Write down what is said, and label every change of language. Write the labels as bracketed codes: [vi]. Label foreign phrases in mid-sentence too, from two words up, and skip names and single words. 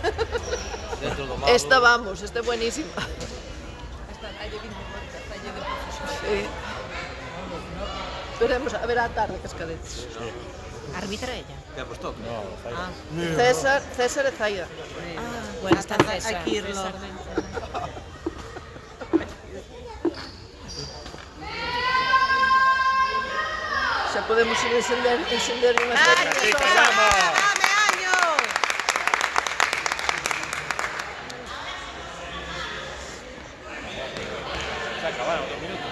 [gl] Dentro do malo. esta vamos, esta é buenísima. [es] Sí. [gl] Veremos a ver a tarde, cascadetes. [es] Arbitra ella. [gl] Que vos toca. No, fai. César e Zaida. [es] Bueno, está Hay César. que irlo. César dentro. [gl] Xa podemos ir encender unhas [es] ¡Año! [gl] velas. [es] Chicas, ¡Dame vamos. año! Se acabaron 2 minutos.